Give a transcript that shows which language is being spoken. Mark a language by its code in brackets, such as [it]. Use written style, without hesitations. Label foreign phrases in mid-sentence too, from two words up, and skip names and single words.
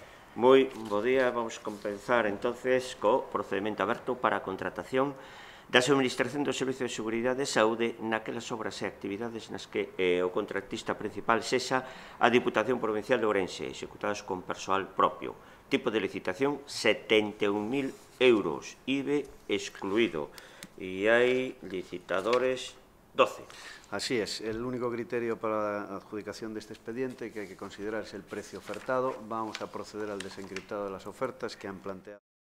[gl] Moi bo día, vamos a comenzar entonces co procedimento aberto para a contratación da Administración do Servicio de Seguridade e Saúde naquelas obras e actividades nas que o contratista principal sexa a Diputación Provincial de Ourense, executadas con persoal propio. Tipo de licitación, 71.000 euros, IBE excluído. E hai licitadores 12. [es] Así es, el único criterio para la adjudicación de este expediente que hay que considerar es el precio ofertado. Vamos a proceder al desencriptado de las ofertas que han planteado.